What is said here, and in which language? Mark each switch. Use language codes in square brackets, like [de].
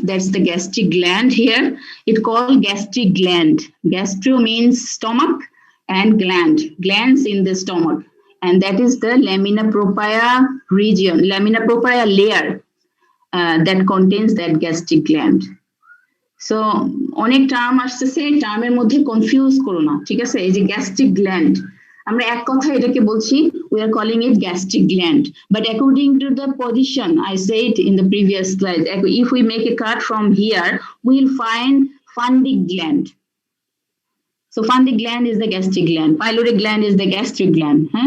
[en] That's the gastric gland here. It's called gastric gland. Gastro means stomach, and glands in the stomach. and that is the lamina propria region, lamina propria layer that contains that gastric gland. [bn] So অনেক term আসতেছে, টার্মের মধ্যে confuse করো না, ঠিক আছে? এই যে গ্যাস্ট্রিক গ্ল্যান্ড, আমরা এক কথা এটাকে বলছি, [en] we are calling it gastric gland, but according to the position I said in the previous slide, if we make a cut from here, we'll find fundic gland. So fundic gland is the gastric gland, pyloric gland is the gastric gland.